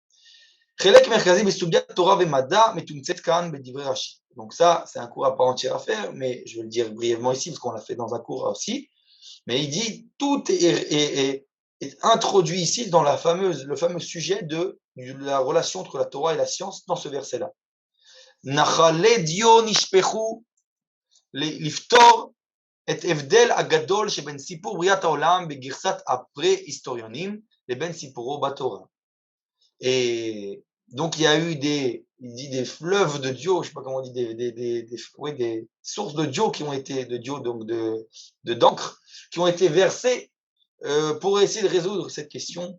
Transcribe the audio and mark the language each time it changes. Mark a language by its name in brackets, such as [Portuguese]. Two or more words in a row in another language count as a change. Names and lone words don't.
[French] Donc ça, c'est un cours à part entière à faire, mais je vais le dire brièvement ici, parce qu'on l'a fait dans un cours aussi. Mais il dit, tout est introduit ici dans le fameux sujet de la relation entre la Torah et la science dans ce verset-là. [Hebrew] נחלי דיו נשפכו לפתור את ההבדל הגדול שבין סיפור בריאת העולם בגירסת הפרה־היסטוריונים לבין סיפורו בתורה. [French] Et donc, il y a eu il dit des fleuves de Dio, je sais pas comment on dit, des sources de Dio qui ont été, donc d'encre, qui ont été versées pour essayer de résoudre cette question.